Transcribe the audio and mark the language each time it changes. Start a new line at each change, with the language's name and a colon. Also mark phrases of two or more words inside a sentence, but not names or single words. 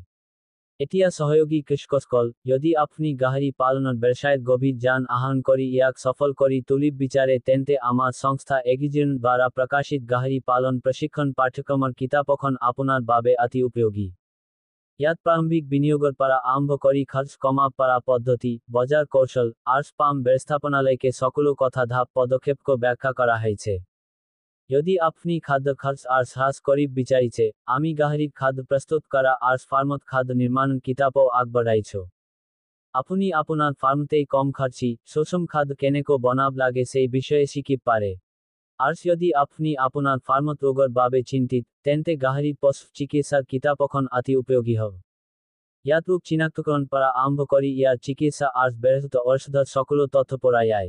Assamese: এতিয়া সহযোগী কৃষকসকল, যদি আপুনি গাহৰি পালনৰ ব্যৱসায়ত গভীৰ জ্ঞান আহৰণ কৰি ইয়াক সফল কৰি তুলিব বিচাৰে তেন্তে আমাৰ সংস্থা এগ্ৰিজিন দ্বাৰা প্ৰকাশিত গাহৰি পালন প্ৰশিক্ষণ পাঠ্যক্ৰমৰ কিতাপখন আপোনাৰ বাবে অতি উপযোগী। ইয়াত প্ৰাৰম্ভিক বিনিয়োগৰ পৰা আৰম্ভ কৰি খৰচ কমাব পৰা পদ্ধতি, বজাৰ কৌশল, আৰু ফাৰ্ম ব্যৱস্থাপনালৈকে সকলো কথা ধাপ পদক্ষেপকৈ ব্যাখ্যা কৰা হৈছে। যদি আপনি খাদ্য খরচ আর হ্রাস করিব বিচারিছে, আমি গাহরির খাদ্য প্রস্তুত করা আর ফার্মত খাদ্য নির্মাণ কিতাবও আগবঢ়াইছো। আপুনি আপোনাৰ ফাৰ্মতেই কম খাৰ্চি সুষম খাদ্য কেনেকৈ বনাব লাগে সেই বিষয়ে শিকিব পাৰে। আৰু যদি আপুনি আপোনাৰ ফাৰ্মত ৰোগৰ বাবে চিন্তিত, তেন্তে গাহৰি পশু চিকিৎসাৰ কিতাপ এখন অতি উপযোগী হ'ব। ইয়াত ৰোগ চিনাক্তকৰণ পৰা আৰম্ভ কৰি ইয়াৰ চিকিৎসা আৰু ব্যক্তিগত ঔষধৰ সকলো তথ্য পোৱা যায়।